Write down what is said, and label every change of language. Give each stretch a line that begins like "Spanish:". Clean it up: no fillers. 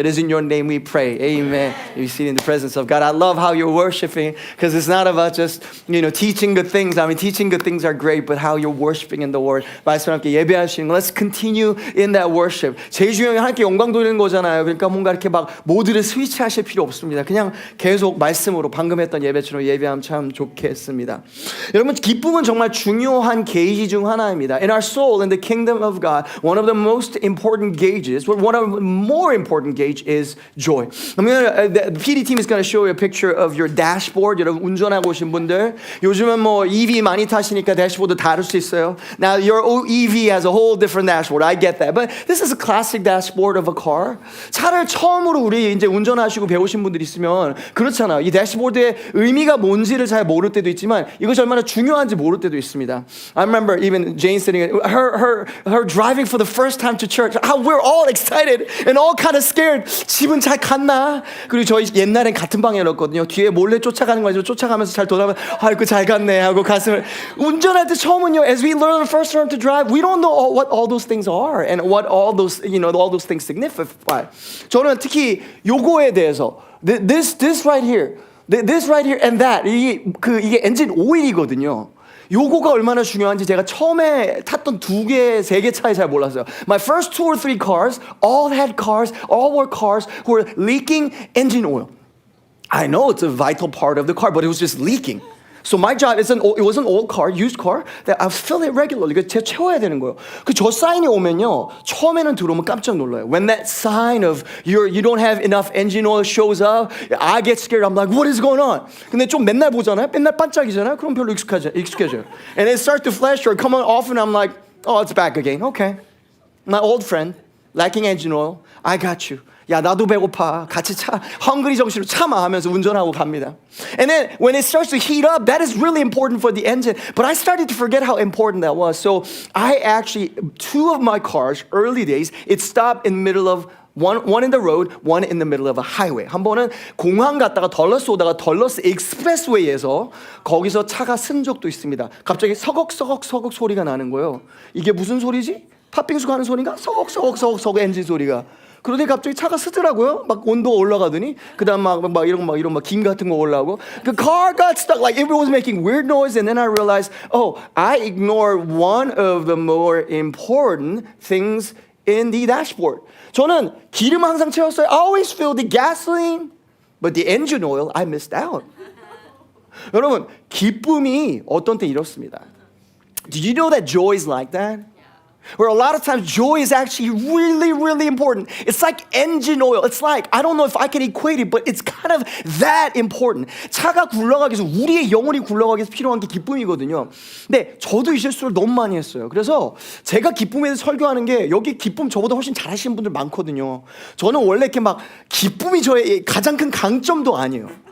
English: It is in your name we pray. Amen. You see in the presence of God. I love how you're worshiping because it's not about just, teaching good things. I mean, teaching good things are great, but how you're worshiping in the Word.
Korean: 말씀 함께 예배하시는 거.
English: Let's continue in that worship.
Korean: 제일 중요한 게 하나님께 영광 돌리는 거잖아요. 그러니까 뭔가 이렇게 막 모두를 스위치하실 필요 없습니다. 그냥 계속 말씀으로 방금 했던 예배처럼 예배하면 참 좋겠습니다. 여러분, 기쁨은 정말 중요한 게이지 중 하나입니다.
English: In our soul, in the kingdom of God, one of the most important gauges, one of the more important gauge is joy. The PD team is going to show you a picture of your dashboard.
Korean: 여러분 운전하고 오신 분들 요즘은 뭐 EV 많이 타시니까 대시보드 다를 수 있어요.
English: Now your EV has a whole different dashboard. I get that. But this is a classic dashboard of a car.
Korean: 차를 처음으로 우리 이제 운전하시고 배우신 분들 있으면 그렇잖아요. 이 dashboard의 의미가 뭔지를 잘 모를 때도 있지만 이것이 얼마나 중요한지 모를 때도 있습니다.
English: I remember even Jane sitting her driving for the first time to church. We're all excited and all kind of scared.
Korean: 집은 잘 갔나? 그리고 저희 옛날엔 같은 방이었거든요. 뒤에 몰래 쫓아가는 거죠. 쫓아가면서 잘 돌아가면 아이고 잘 갔네 하고 가슴을 운전할 때 처음은요.
English: As we learn the first time to drive, we don't know what all those things are and what all those things signify.
Korean: 저는 특히 요거에 대해서
English: this right here, this right here and that
Korean: 이게 엔진 오일이거든요. 요거가 얼마나 중요한지 제가 처음에 탔던 2개, 3개 차이 잘 몰랐어요.
English: My first 2 or 3 cars, all were cars who were leaking engine oil. I know it's a vital part of the car, but it was just leaking. So my job, it was an old car, used car, that I fill it regularly.
Korean: 제가 채워야 되는 거예요. 저 사인이 오면요, 처음에는 들어오면 깜짝 놀라요.
English: When that sign of you don't have enough engine oil shows up, I get scared. I'm like, what is going on?
Korean: 근데 좀 맨날 보잖아요. 맨날 반짝이잖아요. 그럼 별로 익숙해져요.
English: And it starts to flash or come on off, and I'm like, oh, it's back again. Okay. My old friend, lacking engine oil, I got you.
Korean: 야 나도 배고파 같이 헝그리 정신으로 참아 하면서 운전하고 갑니다.
English: And then when it starts to heat up, that is really important for the engine. But I started to forget how important that was. So I actually, 2 of my cars, early days, it stopped in the middle of one in the road, one in the middle of a highway.
Korean: 한 번은 공항 갔다가 덜러스 오다가 덜러스 익스프레스웨이에서 거기서 차가 쓴 적도 있습니다. 갑자기 서걱서걱 소리가 나는 거예요. 이게 무슨 소리지? 팥빙수 가는 소리인가? 서걱 엔진 소리가. 그러더니 갑자기 차가 쓰더라고요. 막 온도가 올라가더니 그다음 막 이런 김 같은 거 올라오고.
English: The car got stuck. Like it was making weird noise, and then I realized, oh, I ignored one of the more important things in the dashboard.
Korean: 저는 기름 항상 채웠어요.
English: I always filled the gasoline, but the engine oil I missed out.
Korean: 여러분 기쁨이 어떤 때 이렇습니다.
English: Did you know that joy is like that? Where a lot of times joy is actually really, really important. It's like engine oil. It's like, I don't know if I can equate it, but it's kind of that important.
Korean: 차가 굴러가기 위해서 우리의 영혼이 굴러가기 위해서 필요한 게 기쁨이거든요. 근데 저도 이 실수를 너무 많이 했어요. 그래서 제가 기쁨에 대해서 설교하는 게 여기 기쁨 저보다 훨씬 잘하시는 분들 많거든요. 저는 원래 이렇게 막 기쁨이 저의 가장 큰 강점도 아니에요.